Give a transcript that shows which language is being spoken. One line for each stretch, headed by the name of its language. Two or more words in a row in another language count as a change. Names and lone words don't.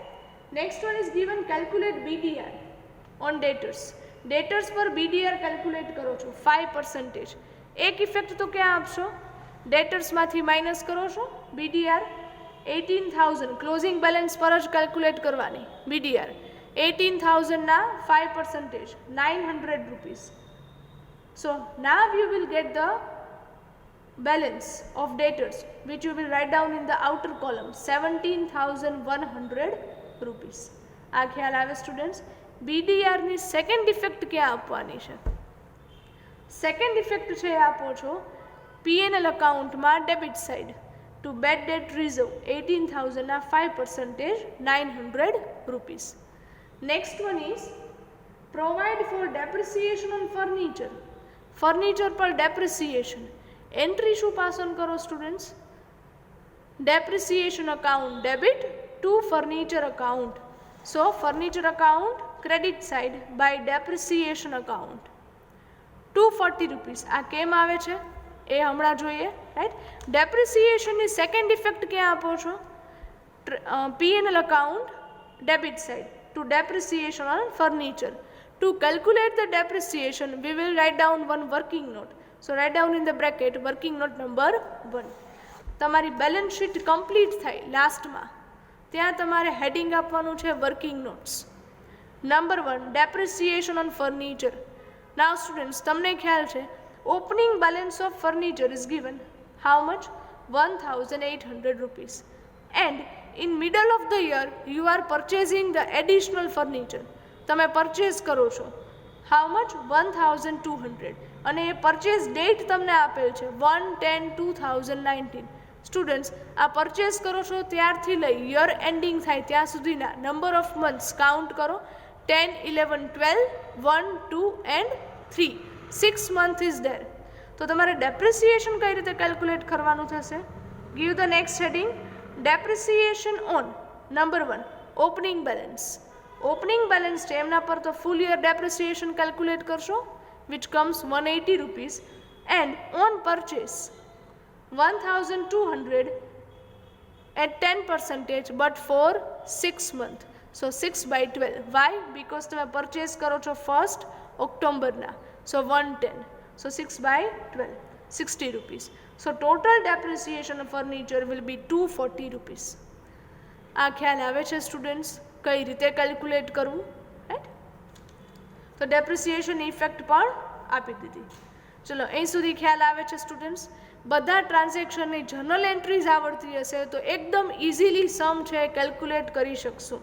English: next one is given calculate BDR on debtors.
Gujarati: ડેટર્સ પર બીડીઆર કેલ્ક્યુલેટ કરો છો 5%. એક ઇફેક્ટ તો ક્યાં આપશો? ડેટર્સમાંથી માઇનસ કરો છો BDR 18,000
English: closing balance
Gujarati: પર જ કેલ્ક્યુલેટ કરવાની BDR 18,000 ના 5% 900 rupees.
English: So now you will get the balance of debtors which you will write down in the outer column 17,100 rupees.
Gujarati: આ ખ્યાલ આવે સ્ટુડન્ટ્સ? BDR ની
English: second effect
Gujarati: ક્યાં આપવાની છે?
English: second effect
Gujarati: છે આપો છો P&L અકાઉન્ટમાં
English: debit side to bad debt reserve
Gujarati: 18,000 ના 5% 900 rupees.
English: Next one is provide for depreciation on furniture.
Gujarati: ફર્નિચર પર
English: depreciation entry
Gujarati: શું પાસ ઓન કરો સ્ટુડન્ટ્સ?
English: depreciation account debit to furniture account. so furniture account credit side by depreciation account 240 rupees.
Gujarati: આ કેમ આવે છે એ હમણાં જોઈએ, રાઈટ?
English: depreciation second effect
Gujarati: ક્યાં આપો છો?
English: P&L account debit side to depreciation on furniture. To calculate the depreciation, we will write down one working note. So write down in the bracket working note number 1.
Gujarati: તમારી બેલેન્સ શીટ કમ્પ્લીટ થાય લાસ્ટમાં ત્યાં તમારે હેડિંગ આપવાનું છે
English: working notes. number 1 depreciation on furniture. now students
Gujarati: તમને ખ્યાલ છે
English: opening balance of furniture is given how much? 1,800 rupees. And in middle of the year you are purchasing the additional furniture.
Gujarati: તમે પરચેઝ કરો છો
English: how much?
Gujarati: 1,200. અને એ પરચેઝ ડેટ તમને આપેલ છે 1/10/2019. સ્ટુડન્ટ્સ આ પરચેઝ કરો છો ત્યારથી લઈ યર એન્ડિંગ થાય ત્યાં સુધીના
English: number of months
Gujarati: કાઉન્ટ કરો 10, 11, 12, 1, 2 and 3.
English: 6 months is there.
Gujarati: તો તમારે ડેપ્રિસિએશન કઈ રીતે કેલ્ક્યુલેટ કરવાનું થશે?
English: give the next heading depreciation on number 1 opening balance. opening balance
Gujarati: છે એમના પર તો
English: full year depreciation
Gujarati: કેલ્ક્યુલેટ કરશો
English: which comes
Gujarati: 180 rupees.
English: and on purchase 1,200 at 10% but for 6 months. So 6/12. Why? Because
Gujarati: તમે પરચેસ કરો છો 1st ઓક્ટોબરના.
English: So 110. So 6/12 60 rupees. So total depreciation of furniture will be 240 rupees.
Gujarati: આ ખ્યાલ આવે છે સ્ટુડન્ટ્સ કઈ રીતે કેલ્ક્યુલેટ કરવું, રાઈટ? તો ડેપ્રિસિએશન ઇફેક્ટ પણ આપી દીધી. ચલો અહીં સુધી ખ્યાલ આવે છે સ્ટુડન્ટ્સ? બધા ટ્રાન્ઝેક્શનની જર્નલ એન્ટ્રીઝ આવડતી હશે તો એકદમ ઇઝીલી સમ છે કેલ્ક્યુલેટ કરી શકશું.